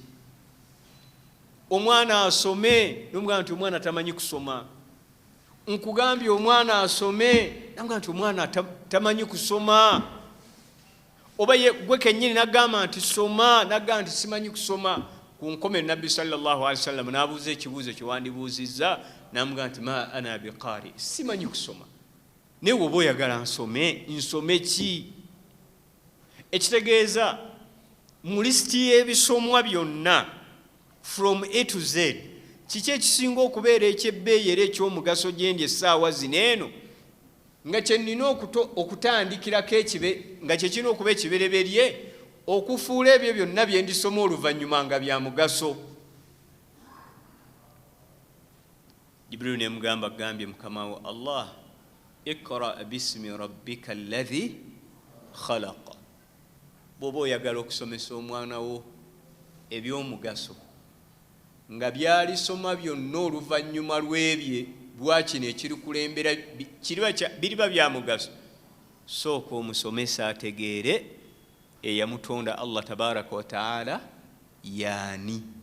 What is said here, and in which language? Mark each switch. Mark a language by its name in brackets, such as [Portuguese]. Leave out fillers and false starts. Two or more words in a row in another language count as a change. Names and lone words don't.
[Ganda] Omwana asome, n'omugamba nti omwana tamanyi kusoma. Nkugambye omwana asome, n'omugamba nti omwana tamanyi kusoma. Oba gwe kennyini n'agamba nti soma, n'agamba nti simanyi kusoma. Ku nkome Nabbi [Arabic] صلى الله عليه وسلم [Ganda] n'abuuza ekibuuzo kye wandibuuzizza, n'amugamba nti [Arabic] ما أنا بقارئ, [Ganda] simanyi kusoma. Newe oba oyagala nsome ki? Ekitegeeza mu lisiti y'ebisomwa byonna [English] from A to Z, [Ganda] kiki ekisinga okubeera ekyebbeeyi era ekyomugaso gyendi essaawa zino eno nga kye nnina okutandikirako nga kye kirina okuba ekibereberye okufuula ebyo byonna bye ndisoma oluvannyuma nga bya mugaso. Jibril ne mugamba agambye Mukama wo Allah, [Arabic] اقرأ باسم ربك الذي خلق. [Ganda] Bw'oba oyagala okusomesa omwana wo ebyomugaso nga byalisoma byonna oluvannyuma lw'ebye lwakino ekirikulembera biriba bya mugaso, sooka omusomesa ategeere eyamutonda Allah [Arabic] تبارك وتعالى [Ganda] yaani.